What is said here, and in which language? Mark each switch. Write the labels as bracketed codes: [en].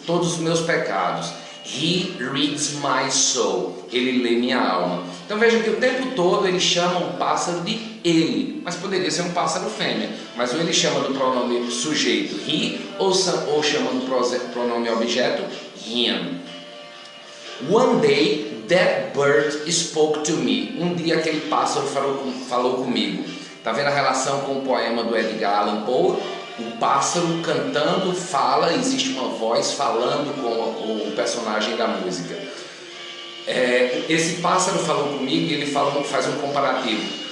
[pt] Todos os meus pecados. [en] He reads my soul. [pt] Ele lê minha alma. Então veja que o tempo todo ele chama um pássaro de ele, mas poderia ser um pássaro fêmea. Mas ou ele chama do pronome sujeito he, ou chama do pronome objeto him. [en] One day that bird spoke to me. [pt] Um dia aquele pássaro falou comigo. Tá vendo a relação com o poema do Edgar Allan Poe? O pássaro cantando fala, existe uma voz falando com o personagem da música. Esse pássaro falou comigo e ele faz um comparativo.